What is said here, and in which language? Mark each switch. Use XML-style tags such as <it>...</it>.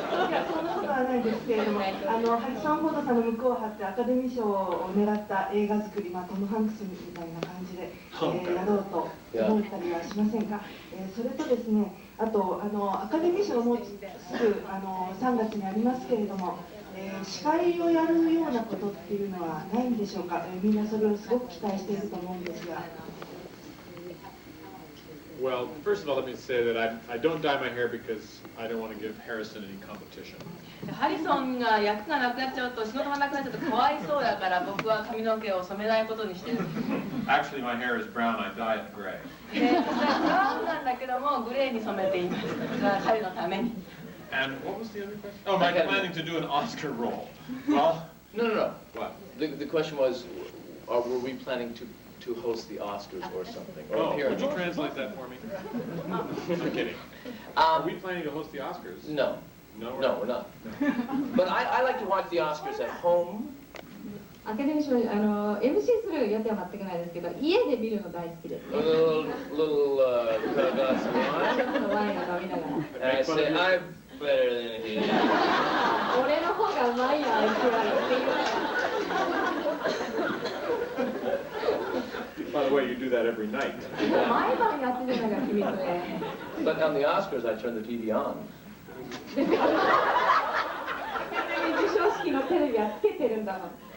<ja>や、そんなことはないですけれども、ハリソン・フォードさんの向こうを張ってアカデミー賞を狙った映画作り、トム・ハンクスみたいな感じで、やろうと思ったりはしませんか。それとですね、あとアカデミー賞がもうすぐ3月にありますけれども、司会をやるようなことっていうのはないんでしょうか。みんなそれをすごく期待していると思うんですが。</ja> <en>Well, first of all, let me say that I don't dye my hair because I don't want to give Harrison any competition.</en> <ja>ハリソンが役がなくなっちゃうと仕事がなくなっちゃうとかわいそうだから僕は髪の毛を染めないことにしてる。</ja> <en>Actually, my hair is brown. I dye it gray.</en> <ja>で、ブラウンなんだけどもグレーに染めています。彼のために。</ja> <en>And what was the other question? Oh, am I planning to do an Oscar role? Well, no. What? The question was, were we planning to host the Oscars or something? Or would you translate that for me? I'm kidding. Are we planning to host the Oscars? No. No, we're not. But I like to watch the Oscars at home.</en> <ja>アカデミー賞MC する予定は全くないですけど、家で見るの大好きですね。</ja> <en>Little glass of wine.</en> <ja>ちょっとワインを飲みながら。</ja> <en>And I say, I'm better than he.</en> <ja>俺の方がうまいな、あいつらっていう。</ja> <en>By the way, you do that every night.</en> <ja>毎晩やってるのが秘密で。</ja> <en>But on the Oscars, I turn the TV on.</en> <ja>授賞式のテレビはつけてるんだもん。</ja>